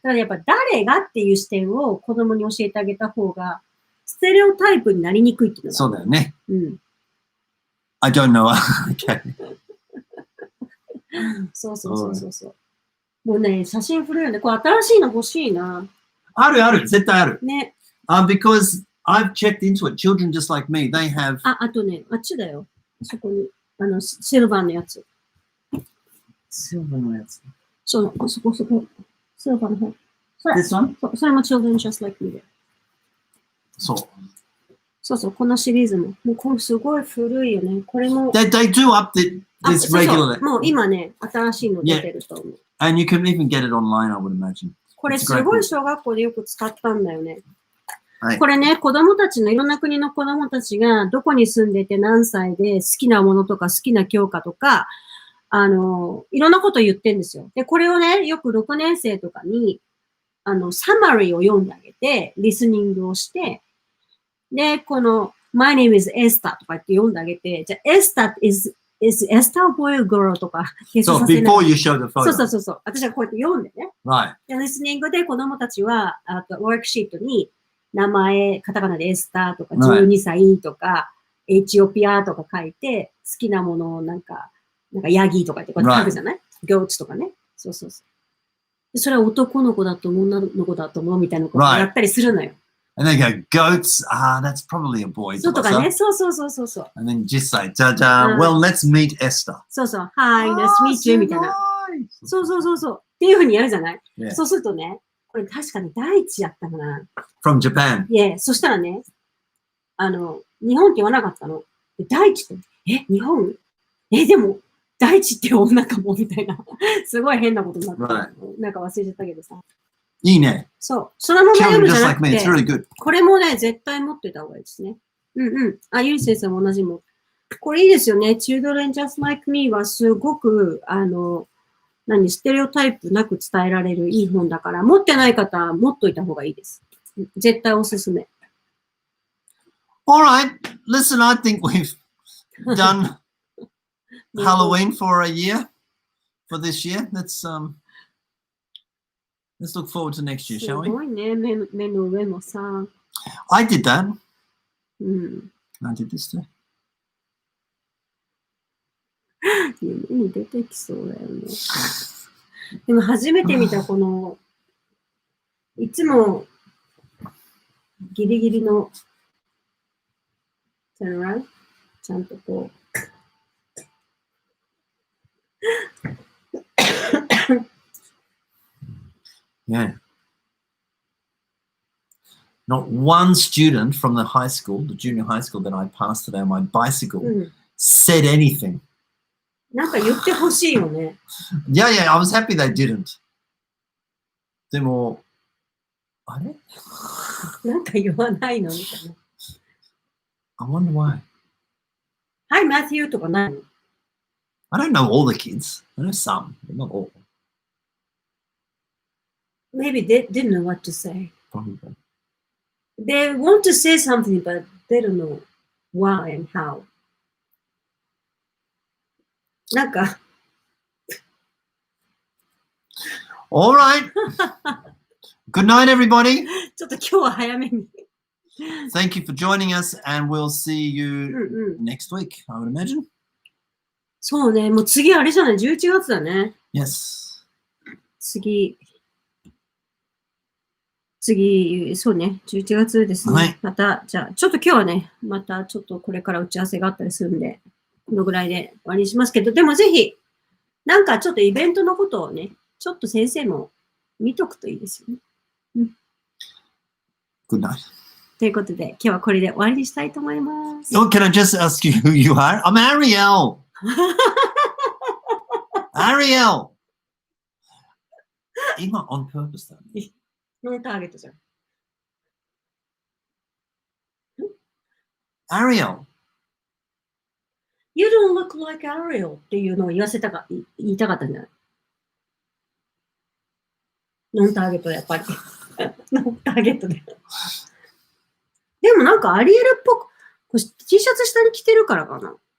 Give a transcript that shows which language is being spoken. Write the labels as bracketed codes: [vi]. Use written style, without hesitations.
[ja] だからやっぱ誰がっていう視点を子供に教えてあげた方が、ステレオタイプになりにくいっていうのが。そうだよね。うん。 [en] I don't know. Okay. [ja] そうそうそうそうそう。もうね、写真古いよね。これ新しいの欲しいな。あるある。絶対ある。ね。 [en] Because I've checked into it. Children just like me, they have... [ja] あとね、あっちだよ。そこに。シルバーのやつ。シルバーのやつ。そこ。シルバーの方。 [en] This one? [ja] それも Children Just Like Me で。そう。そうそう、このシリーズも。もうこれすごい古いよね。これも。 [en] They do up this regularly. [ja] もう今ね、新しいの出てると思う。 [en] And you can even get it online, I would imagine. [ja] これすごい小学校でよく使ったんだよね。はい、これね、子供たちのいろんな国の子供たちがどこに住んでて何歳で好きなものとか好きな教科とか、いろんなこと言ってんですよ。で、これをね、よく6年生とかに、サマリーを読んであげて、リスニングをして、で、この、 [en] My name is Esther [ja] とかって読んであげて、じゃあ、 [en] Esther is Esther a boy or girl [ja] とか、 [en] So, before you show the photo. [ja] そう。私はこうやって読んでね。 [en] Right. [ja] で、リスニングで子供たちは、ワークシートに、名前、カタカナでエスターとか、12歳とか、エチオピアとか書いて、好きなものをなんかヤギとかってこうやって書くじゃない、?goats とかね。そう。でそれは男の子だと思う、女の子だと思うみたいなことをやったりするのよ。 [en] And they go, goats, that's probably a boy. [ja] そうとかね。そう。 [en] And then just say, well, let's meet Esther. [ja] そう。 [en] Hi, nice to meet you [ja] みたいな。そう。っていうふうにやるじゃない、 [en] yeah. [ja] そうするとね、これ確かに第一やったかな。 [en] From Japan. [ja] Yeah, そしたらね、日本って言わなかったの。第一って、日本でも、第一って女かもみたいな。すごい変なことになって、 [en] right. [ja] なんか忘れちゃったけどさ。いいね。そう。そのまま読むじゃなくて、 [en] really [ja] これもね、絶対持ってた方がいいですね。あ、ゆり先生も同じも。これいいですよね。 Children Just Like Me はすごく、ステレオタイプなく伝えられるいい本だから、持ってない方は持っといた方がいいです。絶対おすすめ。 [en] Alright, listen, I think we've done Halloween for a year, for this year. Let's look forward to next year, shall we? [ja] すごいね、目の上もさ。 [en] I did that. [ja] うん。 [en] I did this too. [ja] 夢に出てきそうだよね。でも初めて見たこの、いつもギリギリの、ちゃんとこう。 [en] Yeah. Not one student from the high school, the junior high school that I passed today on my bicycle, said anything. [ja] なんか言ってほしいよね。 [en] Yeah, I was happy they didn't. [ja] でも、あれなんか言わないのみたいな。 [en] I wonder why. [ja] Hi, Matthew とかないの [en] I don't know all the kids. I know some, but not all. Maybe they didn't know what to say. Probably. They want to say something, but they don't know why and how. [ja] なんか。 [en] All right. Good night, everybody. [ja] ちょっと今日は早めに。 [en] Thank you for joining us, and we'll see [ja] うん [en] you [ja] うん。 [en] next week, I would imagine. [ja] そうね、もう次あれじゃない、11月だね。 [en] Yes. [ja] 次、そうね、11月ですね。はい。また、じゃあ、ちょっと今日はね、またちょっとこれから打ち合わせがあったりするんで、このぐらいで終わりにしますけど、でもぜひ、なんかちょっとイベントのことをね、ちょっと先生も見とくといいですよね。 [en] Good night. [ja] ということで、今日はこれで終わりにしたいと思います。 [en] Oh, can I just ask you who you are? I'm Ariel. Ariel. [ja] 今 [en] on purpose [ja] だね。ノンターゲットじゃん。 [en] Ariel. You don't look like Ariel [ja] っていうのを言いたかったんじゃない？ノンターゲットでやっぱり。ノンターゲットで。でもなんかアリエルっぽく、T シャツ下に着てるからかな。